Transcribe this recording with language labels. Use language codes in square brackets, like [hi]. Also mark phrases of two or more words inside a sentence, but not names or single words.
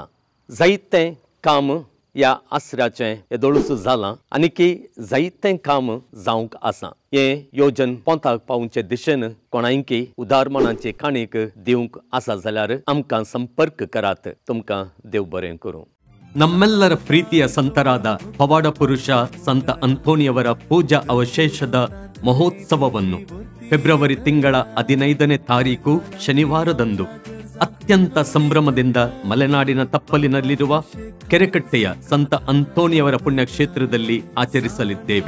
[kok] जायतें काम ह्या आश्रयाचें येदोळूस जालां आनीक जायतें काम जावंक आसा. हें योजन पोंताक पावचे दिशेन कोणायकी उदारमणाची काणीक दिवंक आसा जाल्यार आमकां संपर्क करात. तुमकां देव बरें करूं. [kn] ನಮ್ಮೆಲ್ಲರ ಪ್ರೀತಿಯ ಸಂತರಾದ ಪವಾಡ ಪುರುಷ ಸಂತ ಅಂತೋನಿಯವರ ಪೂಜಾ ಅವಶೇಷದ ಮಹೋತ್ಸವವನ್ನು ಫೆಬ್ರವರಿ ತಿಂಗಳ 15ನೇ ತಾರೀಕು ಶನಿವಾರದಂದು ಅತ್ಯಂತ ಸಂಭ್ರಮದಿಂದ ಮಲೆನಾಡಿನ ತಪ್ಪಲಿನಲ್ಲಿರುವ ಕೆರೆಕಟ್ಟೆಯ ಸಂತ ಅಂತೋನಿಯವರ ಪುಣ್ಯಕ್ಷೇತ್ರದಲ್ಲಿ ಆಚರಿಸಲಿದ್ದೇವೆ.